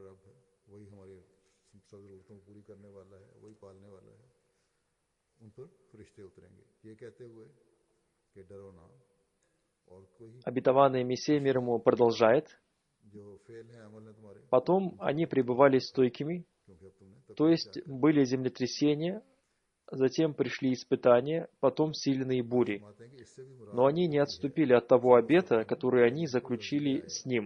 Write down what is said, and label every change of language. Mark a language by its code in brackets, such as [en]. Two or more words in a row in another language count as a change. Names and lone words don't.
[ur] رب ہے، وہی ہماری سب ضرورتوں کو پوری کرنے والا ہے، وہی پالنے والا ہے، ان پر فرشتے اتریں گے، یہ کہتے ہوئے کہ ڈرو نہ اور کوئی. [ru] Обетованный Мессия мир ему продолжает. Потом они пребывали стойкими, то есть были землетрясения, затем пришли испытания, потом сильные бури. Но они не отступили от того обета, который они заключили с ним.